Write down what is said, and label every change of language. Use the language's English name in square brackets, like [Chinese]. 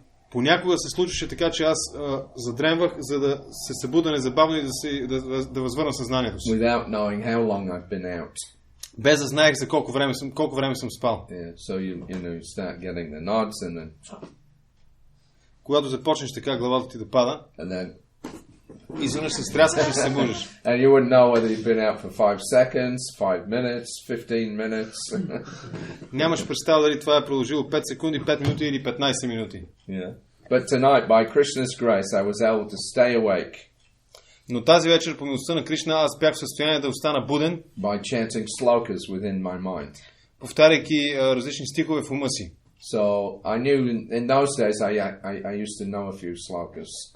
[Bulgarian] Понякога се случваше така, че аз задремвах, за да се събуда незабавно и да възвърна съзнанието си. [English] Without knowing how long I've been out. [Bulgarian] Без да знаех за колко време съм спал. [English] Yeah, so you start getting the nods and then. [Bulgarian] Когато започнеш така главата ти да пада, [English] and then [Bulgarian] изведнъж се стряскаш и се събуждаш. [English] And you wouldn't know whether you've been out for 5 seconds, 5 minutes, 15 minutes. [Bulgarian] Нямаш представа дали това е продължило 5 секунди, 5 минути или 15 минути. [English] Yeah. But tonight, by Krishna's grace, I was able to stay awake. [Bulgarian] Но тази вечер, по милостта на Кришна, аз бях в състояние да остана буден. [English] By chanting slokas within my mind. [Bulgarian] Повтаряйки различни стихове в ума си. [English] So I knew in those days I used to know a few slokas.